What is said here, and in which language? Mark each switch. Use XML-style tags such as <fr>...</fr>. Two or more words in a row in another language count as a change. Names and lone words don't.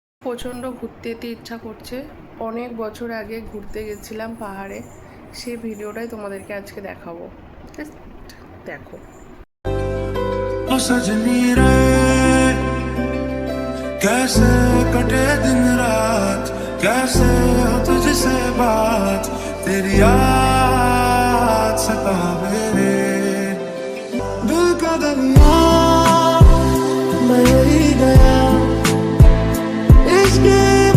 <bn>প্রচণ্ড ঘুরতে যেতে ইচ্ছা করছে। অনেক বছর আগে ঘুরতে গেছিলাম পাহাড়ে, সেই ভিডিওটাই তোমাদেরকে আজকে দেখাবো। দেখো।</bn> <hi>ओ सजनी रे कैसे कटे दिन रात, कैसे हो तुझसे बात, तेरी याद सतावे रे। दिल का दरिया बह ही गया, इश्क</hi>